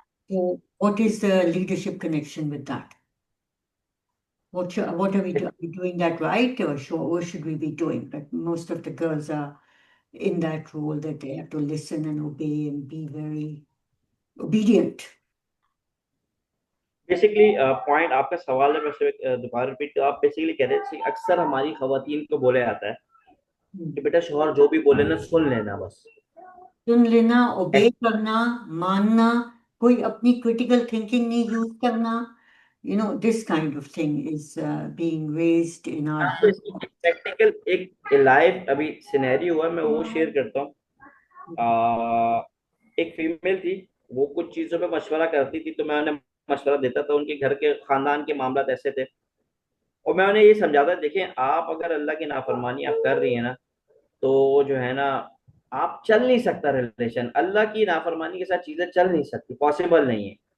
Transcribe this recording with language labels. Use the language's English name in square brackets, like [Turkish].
[English] So what is the leadership connection with that? What are we doing? Are we doing that right, or what should we be doing? But most of the girls are in that role that they have to listen and obey and be very obedient. [Hindi] Basically point आपका सवाल है, वैसे दोबारा repeat, तो आप basically कह रहे हैं अक्सर हमारी खवातीन को बोला जाता है कि बेटा शौहर जो भी बोले ना सुन लेना, बस सुन लेना, ओबे करना, मानना, कोई अपनी क्रिटिकल थिंकिंग नहीं यूज करना. [English] This kind of thing is being raised in our. [Hindi] Practical एक लाइव अभी सिनेरियो हुआ, मैं वो शेयर करता हूँ। एक फीमेल थी, वो कुछ चीजों पे मशवरा करती थी, तो मैं उन्हें मशवरा देता था। उनके घर के खानदान के मामला ऐसे थे, और मैं उन्हें ये समझाता, देखें आप अगर अल्लाह की नाफरमानी आप कर रही है ना, तो जो है ना आप चल नहीं सकता रिलेशन, अल्लाह की नाफरमानी के साथ चीजें चल नहीं सकती, पॉसिबल नहीं है।